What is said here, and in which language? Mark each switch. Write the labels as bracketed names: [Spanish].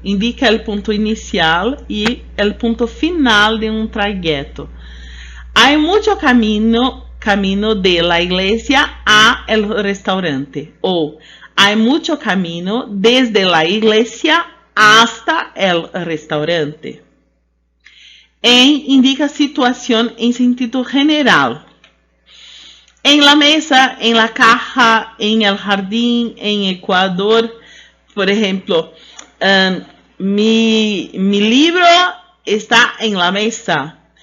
[Portuguese] Indica o ponto inicial e o ponto final de um trajeto. [Spanish] Hay mucho camino de la iglesia a el restaurante. Ou hay mucho camino desde la iglesia hasta el restaurante. [Portuguese] En indica situação em sentido general. [Spanish] En la mesa, en la caja, en el jardín, en Ecuador. Por ejemplo, mi libro está en la mesa.